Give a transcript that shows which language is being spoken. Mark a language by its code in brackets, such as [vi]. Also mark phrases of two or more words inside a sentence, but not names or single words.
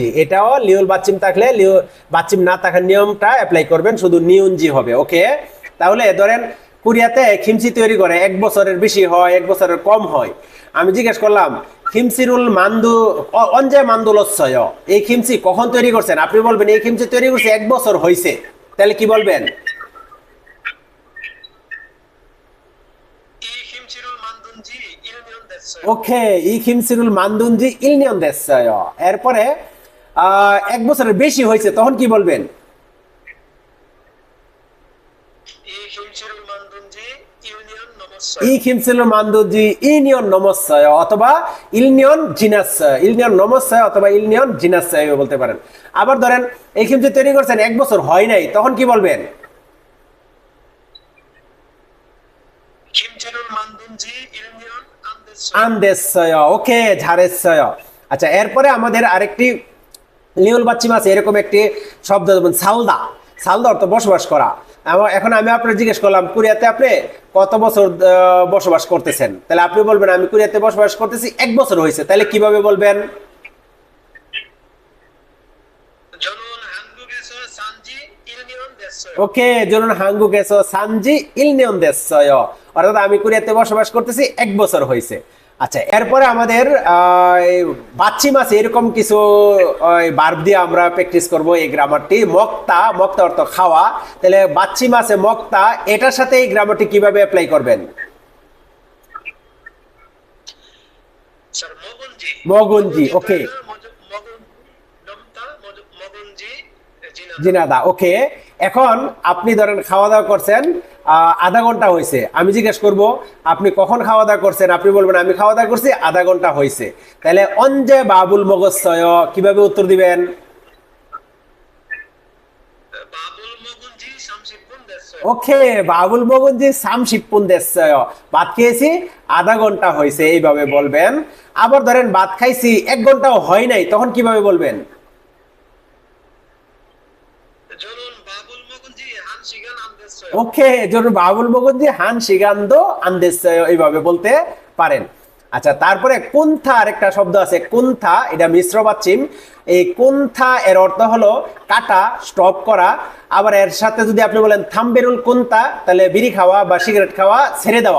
[bn] এটাও [ko] 리을 받침 [bn] থাকলে বাচ্চিম না থাকার নিয়মটা অ্যাপ্লাই করবেন, শুধু নিউনজি হবে। ওকে, তাহলে ধরেন কোরিয়াতে খিমচি তৈরি করে 1 বছরের বেশি হয়, 1 বছরের কম হয়। আমি জিজ্ঞেস করলাম [ko] 김치를 만두 언제 만들었어요, [bn] এই খিমচি কখন তৈরি করছেন? আপনি বলবেন এই খিমচি তৈরি করছে 1 বছর হয়েছে। তাহলে কি বলবেন? [ko] 이 김치를 만든 지 1년 됐어요. [bn] ওকে, [ko] 이 김치를 만든 지 일 년 됐어요. [bn] এরপরে 1 বছরের বেশি হয়েছে, তখন কি বলবেন? [ko] 이 김치를 만든 지 1년 넘었어요. 이 김치를 만든 지 일 년 넘었어요 অথবা 일 년 지났어요, 일 년 넘었어요 অথবা 일 년 지났어요 [bn] বলতে পারেন। আবার ধরেন এই খিমচি তৈরি করছেন 1 বছর হয় নাই, তখন কি বলবেন? [ko] 김치를 만든 지 1년 안 됐어요. 안 됐어요. 오케이, 잘했어요. [bn] আচ্ছা, এরপরে আমাদের আরেকটি [ko] 리을 받침 [bn] আছে, এরকম একটি শব্দ, যেমন সালদা। সালদা অর্থ বসবাস করা। এখন আমি আপনার জিজ্ঞেস করলাম কোরিয়াতে আপনি কত বছর বসবাস করতেছেন, তাহলে আপনি বলবেন আমি কোরিয়াতে বসবাস করতেছি 1 বছর হয়েছে, তাহলে কিভাবে বলবেন? [ko] 저는 한국에서 산지 1년 됐어요. [bn] ওকে, [ko] 저는 한국에서 산 지 일 년 됐어요, [bn] অর্থাৎ আমি কোরিয়াতে বসবাস করতেছি 1 বছর হয়েছে। আচ্ছা, এরপরে আমাদের বাচ্চি মাসে এরকম কিছু ভার্ব দিয়ে আমরা প্র্যাকটিস করব এই গ্রামারটি। মক্তা, মক্তা অর্থ খাওয়া, তাহলে বাচ্চি মাসে মক্তা, এটার সাথে এই গ্রামারটি কিভাবে অ্যাপ্লাই করবেন? [ko] 자, 먹은지. 먹은지, 오케이. 먹은 넘다 먹은지 지나다. 지나다, 오케이. [bn] এখন আপনি ধরেন খাওয়া দাওয়া করছেন, আধা ঘন্টা হয়েছে, আমি জিজ্ঞেস করব আপনি কখন খাওয়া দাওয়া করছেন, আপনি বলবেন আমি খাওয়া দাওয়া করছি আধা ঘন্টা হয়েছে, তাহলে [ko] 언제 밥을 먹었어요 [bn] কিভাবে উত্তর দিবেন? [ko] 밥을 먹은 지 30분 됐어요. [bn] ওকে, [ko] 밥을 먹은 지 삼십 분 됐어요, [bn] ভাত খেয়েছি আধা ঘন্টা হয়েছে, এইভাবে বলবেন। আবার ধরেন ভাত খাইছি 1 ঘন্টাও হয় নাই, তখন কিভাবে বলবেন? [ko] 저는 밥을 먹은 지 1시간 안 됐어요. ওকে, জরুর বাবুল মগনজি হান সিগান্দ আন্দেশয়, এইভাবে বলতে পারেন। [bn] আচ্ছা, তারপরে কুন্থা আরেকটা শব্দ আছে, কুন্থা, এটা মিশ্র বাচ্চিম। এই কুন্থা এর অর্থ হলো কাটা, স্টপ করা। আবার এর সাথে যদি আপনি বলেন [ko] 담배를 끊다, [bn] তাহলে বিড়ি খাওয়া বা সিগারেট খাওয়া ছেড়ে দেওয়া।